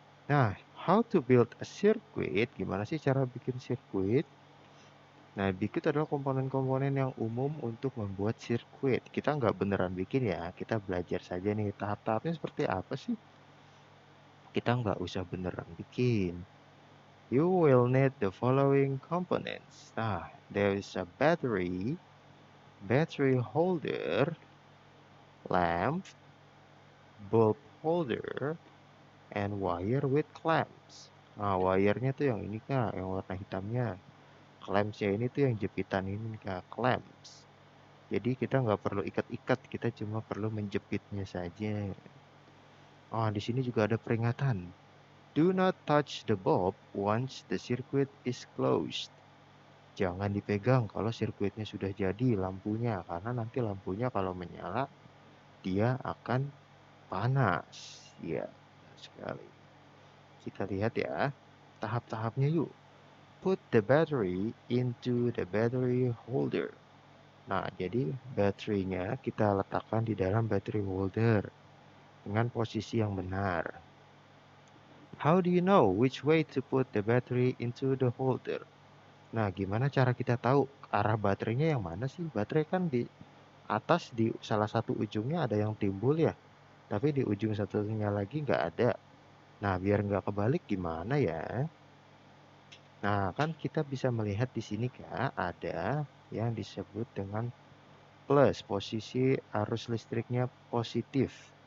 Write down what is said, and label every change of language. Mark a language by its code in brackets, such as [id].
[en] Nah, how to build a circuit? [id] Gimana sih cara bikin sirkuit? Nah, Bikit adalah komponen-komponen yang umum untuk membuat sirkuit. Kita nggak beneran bikin ya, kita belajar saja nih tahap-tahapnya seperti apa sih. Kita nggak usah beneran bikin. [en] You will need the following components. Nah, there is a battery holder, lamp, bulb holder, and wire with clamps. [id] Nah, wire-nya tuh yang ini Kak, yang warna hitamnya. Clamps-nya ini tuh yang jepitan ini Kak, clamps. Jadi kita nggak perlu ikat-ikat, kita cuma perlu menjepitnya saja. Oh, di sini juga ada peringatan. [en] Do not touch the bulb once the circuit is closed. [id] Jangan dipegang kalau sirkuitnya sudah jadi lampunya, karena nanti lampunya kalau menyala, dia akan panas. Ya, sekali. Kita lihat ya, tahap-tahapnya yuk. [en] Put the battery into the battery holder. [id] Nah, jadi baterainya kita letakkan di dalam battery holder dengan posisi yang benar. [en] How do you know which way to put the battery into the holder? [id] Nah, gimana cara kita tahu arah baterainya yang mana sih? Baterai kan di atas di salah satu ujungnya ada yang timbul ya, tapi di ujung satunya lagi nggak ada. Nah, biar nggak kebalik gimana ya? Nah, kan kita bisa melihat di sini Kak, ada yang disebut dengan plus, posisi arus listriknya positif.